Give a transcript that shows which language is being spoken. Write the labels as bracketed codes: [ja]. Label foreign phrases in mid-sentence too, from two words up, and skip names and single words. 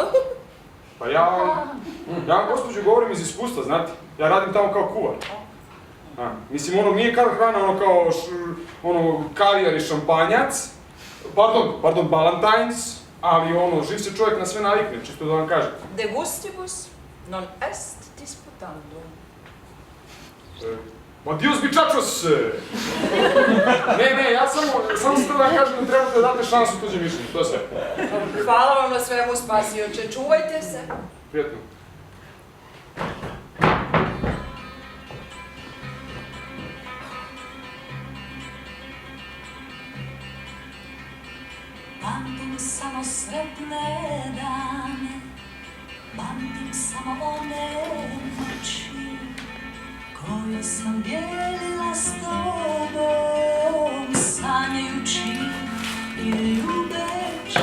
[bs] Pa ja vam, gospođo, govorim iz iskustva, znate. Ja radim tamo kao kuvar. Mislim, nije kao hrana, kao kavijar i šampanjac. Pardon, Ballantines, ali živ se čovjek na sve navikne, čisto da vam kažem. [la] De gustibus non est disputandum. Ma Dios bičačos! [bs] Ne, ja samo ste da vam kažem da trebate da date šansu tuđe mišljenju, to je sve. Hvala vam na svemu, spasioče, čuvajte se. Prijetno. Pamtim samo sretne dane, pamtim samo one noći koje sam dijelila s tobom, sanjajući i ljubeći.